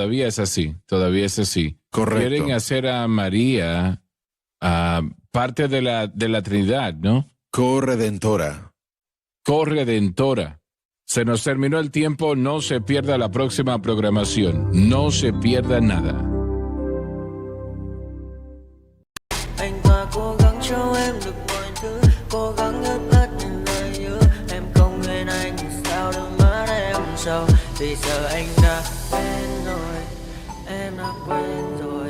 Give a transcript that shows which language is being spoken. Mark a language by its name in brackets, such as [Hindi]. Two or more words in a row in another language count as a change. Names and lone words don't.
[Spanish] todavía es así. Todavía es así. Correcto. Quieren hacer a María parte de la Trinidad, ¿no? Corredentora. Corredentora. Se nos terminó el tiempo, no se pierda la próxima programación, no se pierda nada. [Vietnamese] Anh ta cố gắng cho em được mọi thứ, cố gắng hết tất những lời nhớ. Em không quên anh thì sao đôi mắt em sầu. Vì giờ anh đã quên rồi, em đã quên rồi.